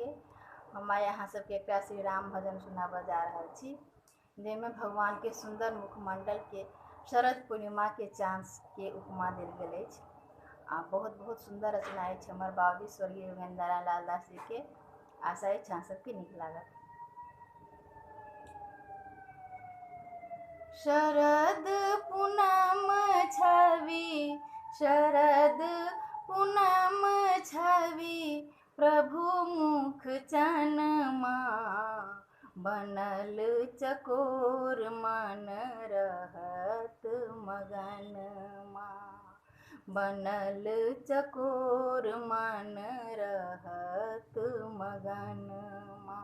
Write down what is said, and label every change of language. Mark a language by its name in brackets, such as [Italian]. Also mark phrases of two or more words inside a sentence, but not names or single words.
[Maithili] हमारे यहाँ सबके एक श्री राम भजन सुनाबऽ जा रहल छी, जेमे भगवान के सुंदर मुखमंडल के शरद पूर्णिमा के चाँद के उपमा देल गेल अछि। आ बहुत बहुत सुंदर रचना अछि हमर बाबूजी स्वर्गीय योगेंद्र नारायण लाल दास जी के। आशा अछि अहाँ सबके नीक लागत। शरद पूनम छवि, शरद पूनम छवि, प्रभु मुख चनमा, बनल चकोर मन रहत मगनमा, बनल चकोर मन रहत मगनमा।